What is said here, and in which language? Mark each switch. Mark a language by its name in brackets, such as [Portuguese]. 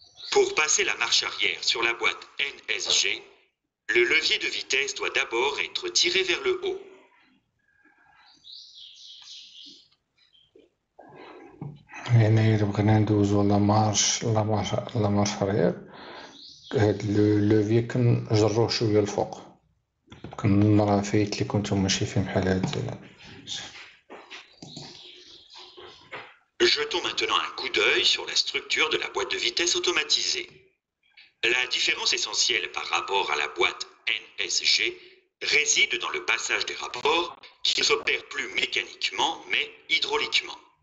[French] Pour passer la marche arrière sur la boîte NSG, le levier de vitesse doit d'abord être tiré vers le haut. [Arabic] يعني إلا بغينا ندوزو لا مارش أريير، هاد لوفي كنجروه شوية الفوق، كنرى فايت ليكم نتوما شي فيه بحال هاد. [French] Jetons maintenant un coup d'œil sur la structure de la boîte de vitesse automatisée. La différence essentielle par rapport à la boîte NSG réside dans le passage des rapports qui ne s'opère plus mécaniquement mais hydrauliquement.